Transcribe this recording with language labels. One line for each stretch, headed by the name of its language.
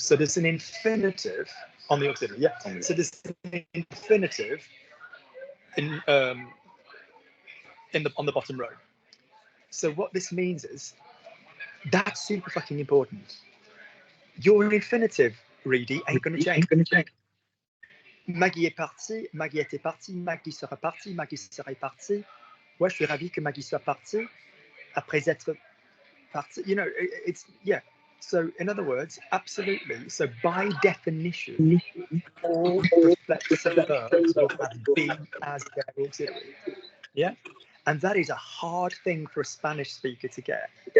English: So there's an infinitive on the auxiliary. Yeah. So there's an infinitive on the bottom row. So what this means is that's super fucking important. Your infinitive, Reedy, ain't going to change.
French: Maggie est partie, Maggie était partie, Maggie sera partie, Maggie serait partie. Moi, je suis ravi que Maggie soit partie après être
English: You know, it's, yeah. So in other words, absolutely. So by definition, all reflexive verbs will have been as their auxiliary. Yeah. And that is a hard thing for a Spanish speaker to get.